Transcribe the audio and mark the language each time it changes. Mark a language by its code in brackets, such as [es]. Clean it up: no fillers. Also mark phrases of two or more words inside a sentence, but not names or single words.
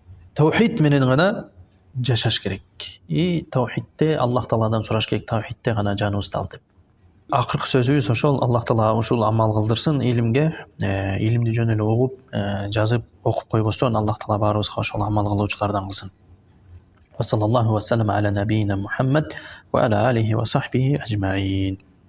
[ky] Таухид менен гана жашаш керек. И таухидте Аллах Тааладан сураш керек, таухидте гана жаныбызды ал деп. Акыркы сөзүбүз ошол. Аллах Таала ушул амал кылдырсын илимге, илимди жөн эле угуп, жазып, окуп койбостон Аллах Таала баарыбызга ошол амал кылуучулардан кылсын. [ar] وصلى الله وسلم على نبينا محمد وعلى آله وصحبه أجمعين.